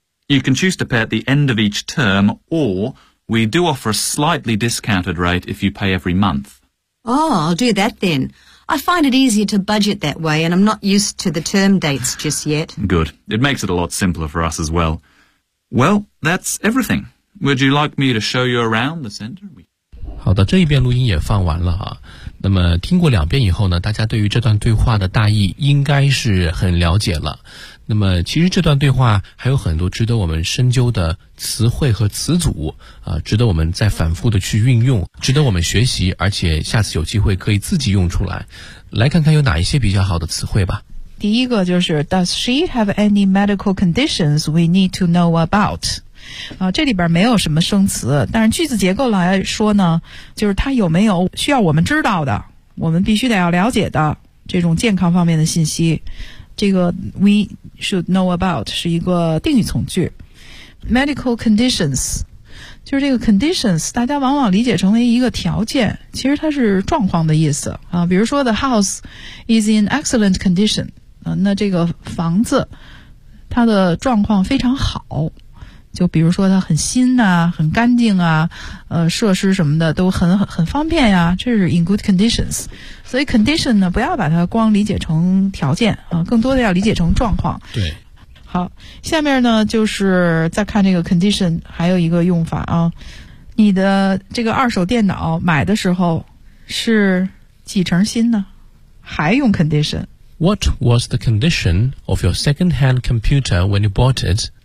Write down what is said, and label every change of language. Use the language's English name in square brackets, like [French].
[English] You can choose to pay at the end of each term, or we do offer a slightly discounted rate if you pay every month. Oh, I'll do that then. I find it easier to budget that way, and I'm not used to the term dates just yet. Good. It makes it a lot simpler for us as well. Well, that's everything. Would you like me to show you around the center? [Chinese] 好的，这一遍录音也放完了啊。那么听过两遍以后呢，大家对于这段对话的大意应该是很了解了。那么其实这段对话还有很多值得我们深究的词汇和词组，值得我们再反复的去运用，值得我们学习，而且下次有机会可以自己用出来。来看看有哪一些比较好的词汇吧。第一个就是 [English] Does she have any medical conditions we need to know about? [Chinese] 这里边没有什么生词，但是句子结构来说呢，就是他有没有需要我们知道的，我们必须得要了解的这种健康方面的信息。这个 [English] we should know about [Chinese] 是一个定语从句。 Medical conditions 就是这个 conditions 大家往往理解成为一个条件，其实它是状况的意思，比如说 [English] the house is in excellent condition， [Chinese] 那这个房子它的状况非常好，就比如说它很新啊，很干净啊，设施什么的都很方便呀，这是 [English] in good conditions。 [Chinese] 所以 condition 呢，不要把它光理解成条件，更多的要理解成状况。对，好，下面呢就是再看这个 condition 还有一个用法啊。你的这个二手电脑买的时候是几成新呢？还用 condition。 [English] What was the condition of your second hand computer when you bought it?